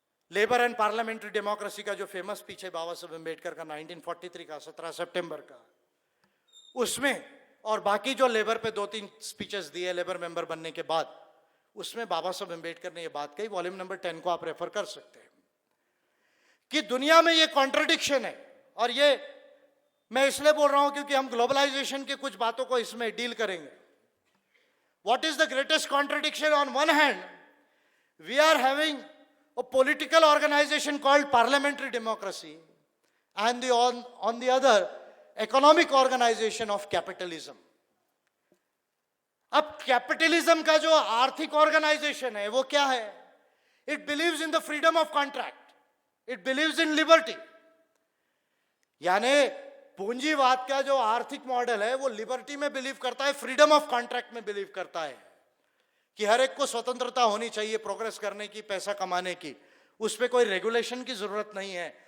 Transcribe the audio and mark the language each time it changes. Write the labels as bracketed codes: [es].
[hi] Labour and parliamentary democracy का जो famous speech है बाबा साहब अम्बेडकर का 1943 का 17 सितंबर का, उसमें और बाकी जो लेबर पे 2-3 स्पीचेस दिए लेबर मेंबर बनने के बाद, उसमें बाबा साहब अम्बेडकर ने ये बात कही। वॉल्यूम नंबर 10 को आप रेफर कर सकते हैं कि दुनिया में ये कॉन्ट्रडिक्शन है। और ये मैं इसलिए बोल रहा हूं क्योंकि हम ग्लोबलाइजेशन की कुछ बातों को इसमें डील करेंगे। [en] What is the greatest contradiction? On one hand we are having a political organization called parliamentary democracy and on the other economic organization of capitalism. [hi] अब कैपिटलिज्म का जो आर्थिक ऑर्गेनाइजेशन है वो क्या है? [en] It believes in the freedom of contract, it believes in liberty. [hi] यानी पूंजीवाद का जो आर्थिक मॉडल है वो लिबर्टी में बिलीव करता है, फ्रीडम ऑफ कॉन्ट्रैक्ट में बिलीव करता है कि हर एक को स्वतंत्रता होनी चाहिए प्रोग्रेस करने की, पैसा कमाने की, उस पर कोई रेगुलेशन की जरूरत नहीं है।